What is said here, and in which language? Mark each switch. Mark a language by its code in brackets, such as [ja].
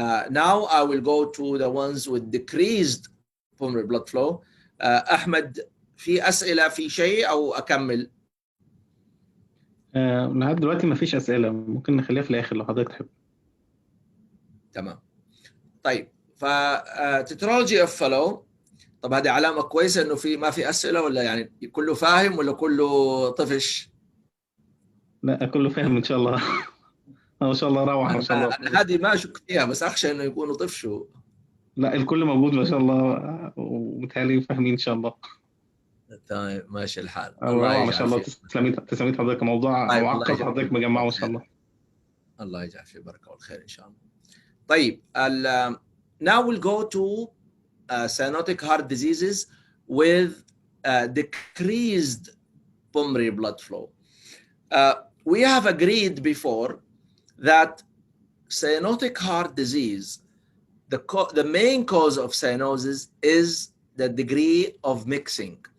[en] Now I will go to the ones with decreased pulmonary blood flow. [ar] أحمد في أسئلة في شيء أو أكمل؟ لحد دلوقتي ما فيش أسئلة، ممكن نخليها في الآخر لو حضرتك تحب. تمام. طيب فتترولوجي اوف فلو، طب هذه علامة كويسة إنه ما في أسئلة، ولا يعني كله فاهم ولا كله طفش؟ لا كله فاهم إن شاء الله. ما شاء الله روعة ما شاء الله. هذه ما أشك فيها، بس أخشى إنه يكونوا طفشوا. لا الكل موجود ما شاء الله، ومتهيألي فاهمين إن شاء الله. طيب ماشي الحال. الله ما شاء الله. تسلمي حضرتك، موضوع طيب معقد حضرتك مجمعه ما شاء الله. الله يجعل فيه بركة والخير إن شاء الله. [en] طيب now we'll go to cyanotic heart diseases with decreased pulmonary blood flow. We have agreed before that cyanotic heart disease, the main cause of cyanosis is the degree of mixing.